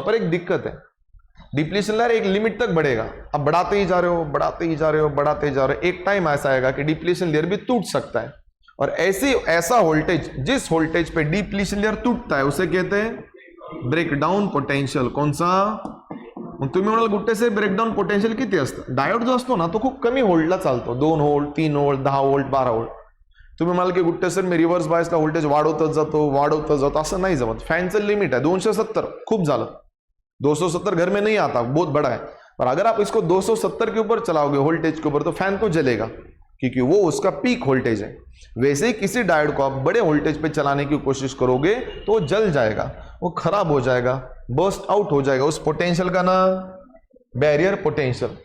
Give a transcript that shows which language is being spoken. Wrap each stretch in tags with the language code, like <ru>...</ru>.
<hi>पर एक दिक्कत है, डिप्लीशन लेयर एक लिमिट तक बढ़ेगा. अब बढ़ाते ही जा रहे हो, बढ़ाते ही जा रहे हो, बढ़ाते ही जा रहे हो, एक टाइम ऐसा आएगा कि डिप्लीशन लेयर भी टूट सकता है. और ऐसा वोल्टेज, जिस वोल्टेज पे डिप्लीशन लेयर टूटता है उसे कहते हैं ब्रेकडाउन पोटेंशियल.</hi> <mr>कौन सा, तुम्ही म्हणाल गुट्टे से ब्रेकडाउन पोटेंशियल किती असतं. डायोड जो असतो ना तो खूप कमी व्होल्टला चालतो, 2 व्होल्ट, 3 व्होल्ट, 10 व्होल्ट, 12 व्होल्ट. तुम्ही म्हणाल की गुट्टे सर मी रिव्हर्स बायसला व्होल्टेज वाढवतच जातो, असं नाही जमत. फॅनचं लिमिट है 270, खूप झालं.</mr> <hi>270 घर में नहीं आता, बहुत बड़ा है. और अगर आप इसको 270 के ऊपर चलाओगे वोल्टेज के ऊपर तो फैन तो जलेगा, क्योंकि वो उसका पीक वोल्टेज है. वैसे ही किसी डायोड को आप बड़े वोल्टेज पे चलाने की कोशिश करोगे तो जल जाएगा. वो खराब हो जाएगा, बर्स्ट आउट हो जाएगा. उस पोटेंशियल का ना बॅरियर पोटेंशियल.</hi>